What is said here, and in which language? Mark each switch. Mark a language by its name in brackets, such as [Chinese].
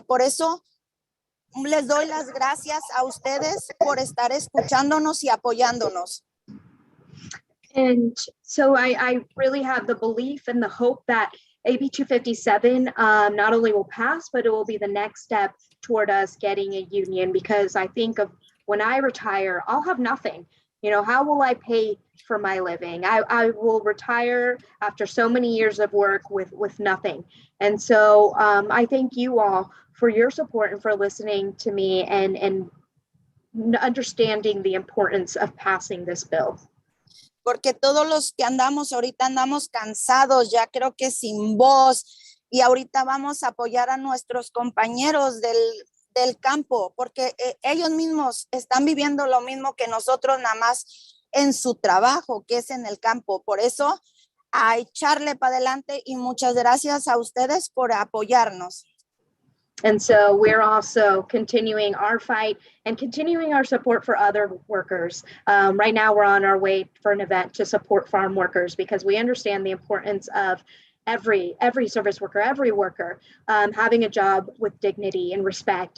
[Spanish] Por eso les doy las gracias a ustedes por estar escuchándonos y apoyándonos. [English] And so I really have the belief and the hope that AB 257 not only will pass, but it will be the next step toward us getting a union, because I think of when I retire, I'll have nothing. You know, how will I pay for my living? I will retire after so many years of work with nothing. And so I thank you all for your support and for listening to me and understanding the importance of passing this bill. [Spanish] Porque todos los que andamos ahorita andamos cansados, ya creo que sin voz, y ahorita vamos a apoyar a nuestros compañeros del campo, porque ellos mismos están viviendo lo mismo que nosotros, nada más en su trabajo, que es en el campo. Por eso, a echarle para adelante, y muchas gracias a ustedes por apoyarnos. [English] And so we're also continuing our fight and continuing our support for other workers. Right now, we're on our way for an event to support farm workers, because we understand the importance of every service worker, every worker having a job with dignity and respect.